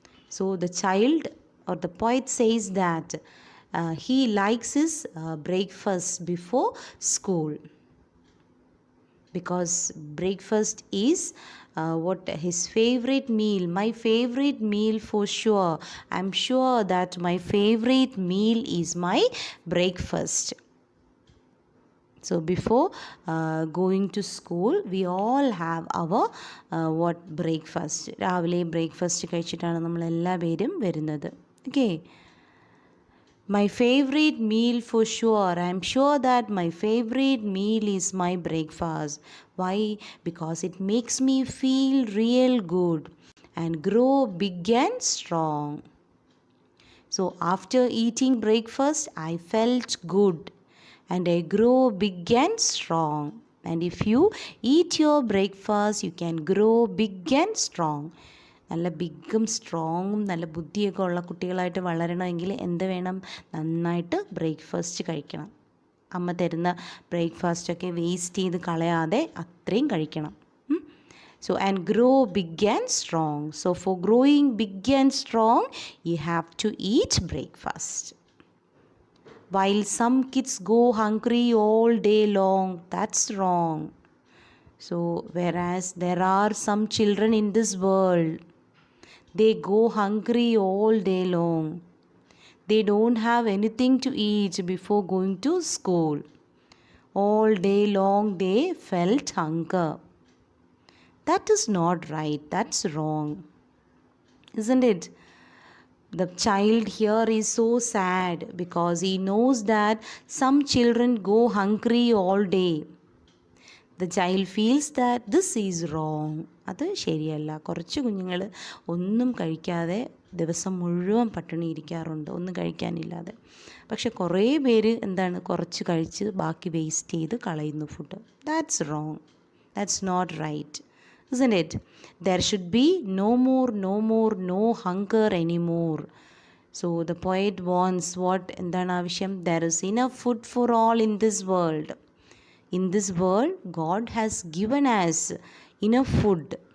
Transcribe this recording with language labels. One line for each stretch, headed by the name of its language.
English: So the child or the poet says that he likes his breakfast before school, because breakfast is what his favorite meal, my favorite meal for sure. I'm sure that my favorite meal is my breakfast. So before going to school, we all have our what breakfast.
Malayalam: രാവിലെ breakfast കഴിച്ചിട്ടാണ് നമ്മൾ എല്ലാവരും വരുന്നത്.
English: Okay. My favorite meal for sure. I'm sure that my favorite meal is my breakfast. Why? Because it makes me feel real good and grow big and strong. So after eating breakfast, I felt good and I grow big and strong. And if you eat your breakfast, you can grow big and strong.
Malayalam: നല്ല ബിഗും സ്ട്രോങ്ങും നല്ല ബുദ്ധിയൊക്കെ ഉള്ള കുട്ടികളായിട്ട് വളരണമെങ്കിൽ എന്ത് വേണം? നന്നായിട്ട് breakfast കഴിക്കണം. അമ്മ തരുന്ന ബ്രേക്ക്ഫാസ്റ്റൊക്കെ വേസ്റ്റ് ചെയ്ത് കളയാതെ അത്രയും കഴിക്കണം.
English: So, and grow big and strong. So, for growing big and strong, you have to eat breakfast. While some kids go hungry all day long, that's wrong. So, whereas there are some children in this world, they go hungry all day long. They don't have anything to eat before going to school. All day long they felt hunger. That is not right. That's wrong. Isn't it? The child here is so sad because he knows that some children go hungry all day. The child feels that this is wrong.
Malayalam: അത് ശരിയല്ല. കുറച്ച് കുഞ്ഞുങ്ങൾ ഒന്നും കഴിക്കാതെ ദിവസം മുഴുവൻ പട്ടിണി ഇരിക്കാറുണ്ട്, ഒന്നും കഴിക്കാനില്ലാതെ. പക്ഷെ കുറേ പേര് എന്താണ്, കുറച്ച് കഴിച്ച് ബാക്കി വേസ്റ്റ് ചെയ്ത് കളയുന്നു food.
English: That's wrong. That's not right. Isn't it? There should be no more, no hunger anymore. So the poet wants what?
Malayalam: എന്താണ് ആവശ്യം?
English: There is enough food for all in this world. In this world, God has given us enough food.